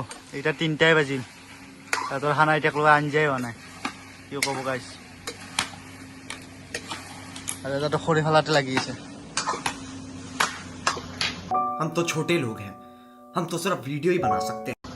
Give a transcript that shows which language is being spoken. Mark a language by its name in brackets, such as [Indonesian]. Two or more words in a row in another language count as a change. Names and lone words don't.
[Assamese] এতিয়া 3টাই বাজিল তাহাঁতৰ খানা এতিয়া লৈ আঞ্জাই হোৱা নাই কি ক'ব গাইছ আৰু এটাতো খৰি ফালাতে লাগি আছে [Hindi] हम तो छोटे लोग हैं हम तो सिर्फ वीडियो ही बना सकते हैं